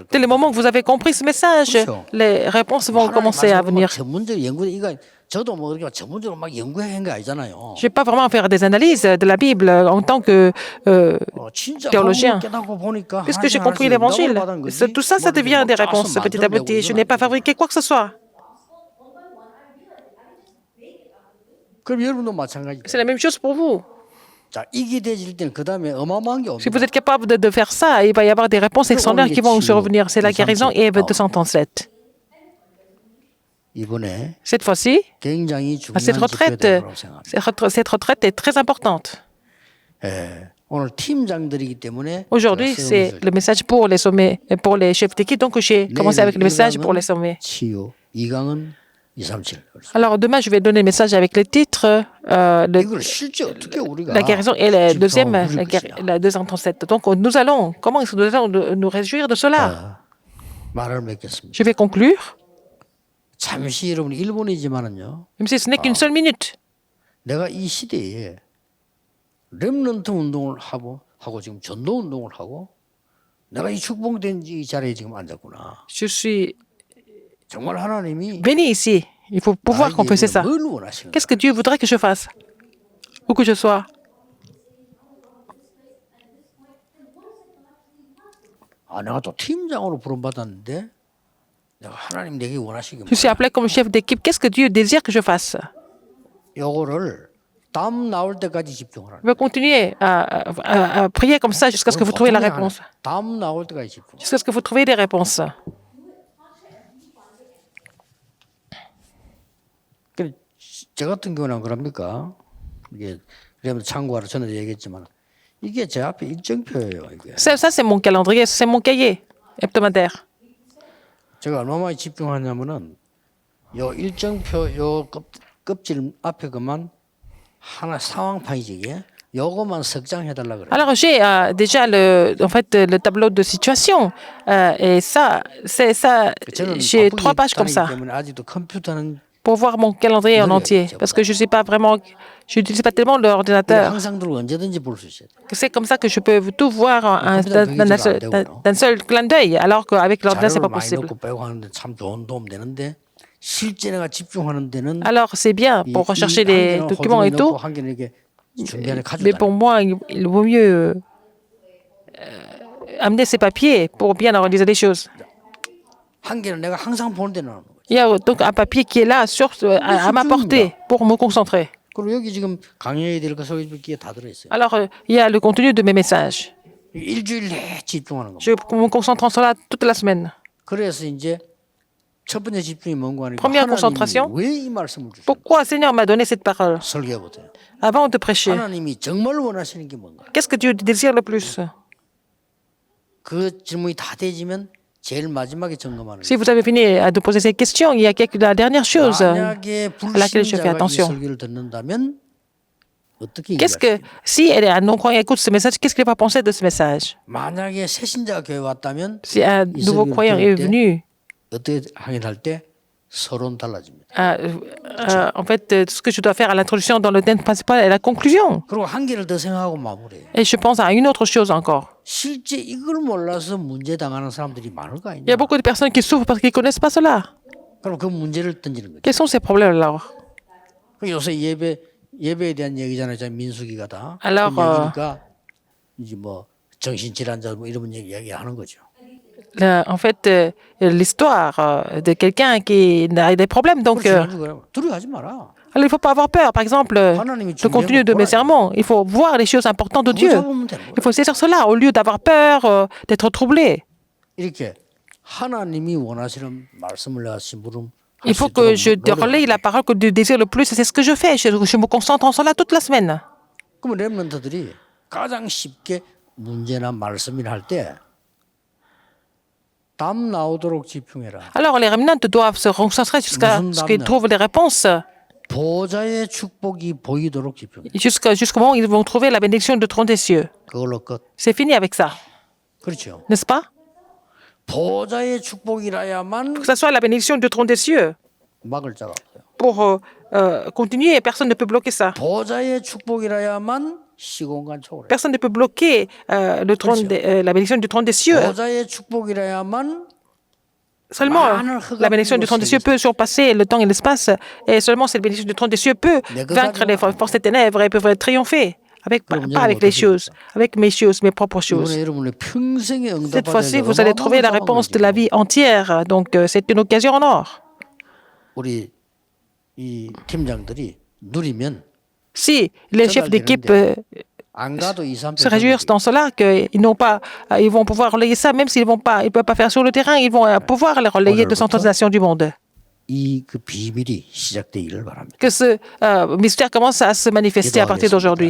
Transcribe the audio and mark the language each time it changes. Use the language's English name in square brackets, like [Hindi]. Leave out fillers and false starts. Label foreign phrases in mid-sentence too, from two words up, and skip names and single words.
[French] Dès [Korean] 거예요. [French] le moment que vous avez compris ce message, les réponses vont commencer à venir. [Korean] 전문적 연구 이거 저도 뭐 이렇게 전문적으로 막 연구한 게 아니잖아요. [French] Je ne vais pas vraiment faire des analyses de la Bible en tant que [Korean] 진짜 [French] théologien. [Korean] 깨닫고 보니까 [French] Puisque j'ai [Korean] 하나씩 [French] compris [Korean] 하나씩 [French] l'évangile, [Korean] 응답을 받은 거지. [French] tout ça, ça [Korean] 뭐 이렇게 [French] devient [Korean] 막 [French] des [Korean] 짜서 [French] réponses petit à [Korean] 만들어내고 [French] petit. Je [Korean] 이건 [French] n'ai pas [Korean] 아니에요. [French] fabriqué quoi que ce soit. [Korean] 그럼 여러분도 마찬가지죠. [French] C'est la même chose pour vous. [Korean] 자, 이게 되질 때는 그 다음에 어마어마한 게 [French] Si [Korean] 옵니다. [French] vous êtes capable de faire ça, il va y avoir des réponses extraordinaires qui vont se revenir. C'est la guérison et Eve 237. [Korean] 이번에 [French] Cette fois-ci, [Korean] 굉장히 [French] à cette [Korean] 중요한 [French] retraite, [Korean] 집회라고 생각합니다. [French] cette retraite est très importante. [Korean] 예, 오늘 팀장들이기 때문에 [French] Aujourd'hui, c'est le message pour les sommets, pour les chefs d'équipe. Donc, j'ai commencé avec le message pour les sommets. [Korean] 치유, 2강은 237. [French] Alors, demain, je vais donner le message avec le titre [Korean] 이걸 실제 어떻게 우리가 [French] la guérison et la deuxième, [Korean] 집중하고 누릴 것이냐. [French] la 237. Donc, nous allons, comment est-ce que nous allons nous réjouir de cela? [Korean] 말을 맺겠습니다. [French] Je vais conclure, [Korean] 잠시 여러분 1분이지만은요. [French] même si ce n'est qu'une seule minute. [Korean] 내가 이 시대에 렘넌트 운동을 하고 지금 전도 운동을 하고 내가 이 축복된 이 자리에 지금 앉았구나. [French] Je suis [Korean] 정말 하나님이 [French] béni ici. Il faut pouvoir confesser ça. [Korean] 뭘 원하시는 [French] Qu'est-ce que Dieu voudrait que je fasse? Où que je sois. [Korean] 아, 내가 또 팀장으로 부름받았는데 내가 하나님 내게 원하시기 [French] Je suis appelé comme chef d'équipe. Qu'est-ce que Dieu désire que je fasse? [Korean] 요거를 답 나올 때까지 집중하라. [French] Je vais continuer à prier comme ça jusqu'à ce que vous trouviez la réponse. [Korean] 답 나올 때까지 집중. [French] Jusqu'à ce que vous trouviez des réponses. [Korean] 저 같은 경우는 그럽니까? 이게 그러면 참고하라 전에도 얘기했지만 이게 제 앞에 일정표예요. 이게 [French] Ça, c'est mon calendrier, c'est mon cahier hebdomadaire. [Korean] 제가 얼마나 집중하냐면은 요 일정표 요 껍질 앞에 그만 하나 상황판이지 이게 요거만 석장해달라 그래요. [French] Alors, j'ai déjà en fait, le tableau de situation. Et ça, j'ai 3 pages comme ça. [Korean] 때문에 아직도 컴퓨터는 [French] pour voir mon calendrier en entier. Parce que je n'utilise pas tellement [Korean] 근데 [French] l'ordinateur. [Korean] 항상 들고 언제든지 볼 수 있어야 돼. [French] C'est comme ça que je peux tout voir d'un seul clin d'œil, alors qu'avec l'ordinateur, ce n'est [Korean] 자료를 [French] pas [Korean] 많이 [French] possible. [Korean] 넣고 빼고 하는데 참 좋은 도움 되는데 실제 내가 집중하는 데는 [French] Alors, c'est bien pour rechercher les documents et tout, [Korean] 한 개는 이게 중간에 [French] mais [Korean] 가져다. [French] pour moi, il vaut mieux amener ces papiers pour bien organiser les choses. [Korean] 한 개는 내가 항상 보는 데 넣는 거지. [French] Il y a donc un papier qui est là à ma portée pour me concentrer. [Korean] 그리고 여기 지금 강의해야 될 거 소개기에 다 들어 있어요. [French] Alors, il y a le contenu de mes messages. [Korean] 일주일 내에 집중하는 거. [French] Je me concentre en cela toute la semaine. [Korean] 그래서 이제 첫 번째 집중이 뭔가 하니까 [French] Première concentration. [Korean] 왜 이 말씀을 주셨어요? [French] Pourquoi Seigneur m'a donné cette parole [Korean] 설교해 보세요. [French] avant de prêcher? [Korean] 하나님이 정말 원하시는 게 뭔가? [French] Qu'est-ce que Dieu désire le plus? [Korean] 그 질문이 다 되지면 제일 마지막에 점검하는 [French] Si vous avez fini de poser ces questions, il y a la dernière chose à [Korean] 만약에 [French] laquelle je fais [Korean] 불신자가 이 [French] attention. [Korean] 설교를 듣는다면 어떻게 [French] Qu'est-ce que, si un non-croyant écoute ce message, qu'est-ce qu'il va penser de ce message? [Korean] 만약에 새신자가 교회 왔다면 [French] Si un nouveau croyant est venu, [Korean] 어떻게 하긴 할 때 서론 달라집니다. [French] en fait, ce que je dois faire à l'introduction dans le thème principal est la conclusion. [Korean] 그리고 한 개를 더 생각하고 마무리해요. [French] Et je pense à une autre chose encore. [Korean] 실제 이걸 몰라서 문제 당하는 사람들이 많을 거 [French] Il y [Korean] 아니냐. [French] a beaucoup de personnes qui souffrent parce qu'ils ne connaissent pas cela. [Korean] 그럼 그 문제를 던지는 거죠. [French] Quels sont ces problèmes alors? [Korean] 요새 예배에 대한 얘기잖아요. 민수기가 다. [French] Alors, [Korean] 그 얘기니까 이제 뭐 정신질환자 뭐 이런 얘기하는 거죠. [French] En fait, l'histoire de quelqu'un qui a des problèmes. Donc, [Korean] 두려워하지 마라. [French] alors, il ne faut pas avoir peur. Par exemple, le contenu de mes sermons, il faut voir les choses importantes de Dieu. Il faut saisir cela au lieu d'avoir peur, d'être troublé. [Korean] 이렇게 하나님이 원하시는 말씀을 내가 심부름. [French] Il faut que je relaye la parole que Dieu désire le plus. Et c'est ce que je fais. Je me concentre en cela toute la semaine. [Korean] 그럼 렘넌트들이 가장 쉽게 문제나 말씀이나 할 때 답 나오도록 집중해라. [French] Alors, les remnants doivent se concentrer jusqu'à ce qu'ils trouvent les réponses. [Korean] 보좌의 축복이 보이도록 집중해. [French] Jusqu'au moment où ils vont trouver la bénédiction du trône des cieux. [Korean] 그걸로 끝. [French] C'est fini avec ça. [Korean] 그렇죠. [French] N'est-ce pas? [Korean] 보좌의 축복이라야만 [French] Que ce soit la bénédiction du trône des cieux. [Korean] 막을 자가 없어요. [French] Pour continuer, personne ne peut bloquer ça. [Korean] 보좌의 축복이라야만 시공간 초월해. [French] Personne ne peut bloquer le trône la bénédiction du trône des cieux. [Korean] 보좌의 축복이라야만 [French] Seulement la bénédiction du trône des cieux peut surpasser le temps et l'espace. Et seulement cette bénédiction du trône des cieux peut vaincre les forces des ténèbres et peuvent triompher. Pas avec les choses, avec mes choses, mes propres choses. Cette fois-ci, vous allez trouver la réponse de la vie entière. Donc, c'est une occasion en or. [Korean] 우리 이 팀장들이 누리면 [French] Si les chefs d'équipe [Korean] 안 가도 2, 3 [French] se réjouissent dans cela, ils vont pouvoir relayer ça, même s'ils ne peuvent pas faire sur le terrain, ils vont pouvoir les relayer de 130 nations du monde. [Korean] 그 비밀이 시작되기를 바랍니다. [French] Que ce mystère commence à se manifester à partir d'aujourd'hui.